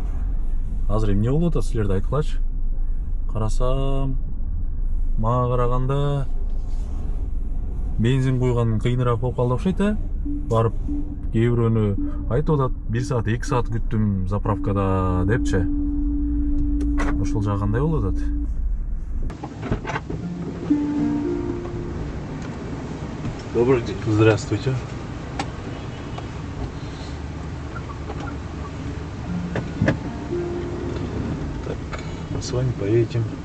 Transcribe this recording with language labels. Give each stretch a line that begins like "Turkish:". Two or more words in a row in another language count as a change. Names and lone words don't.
Kyrgyz: Азыр эмне болуп атат, силерде айткылачы. Карасам, мага караганда бензин куйган кыйыныраак болуп калды окшойт, барып кээ бирөөнү айтып атат, 1 саат 2 саат күттүм заправкада депчи. Ошол жагы кандай болуп атат?
Russian: Добрый день. Здравствуйте. Так, мы с вами поедем.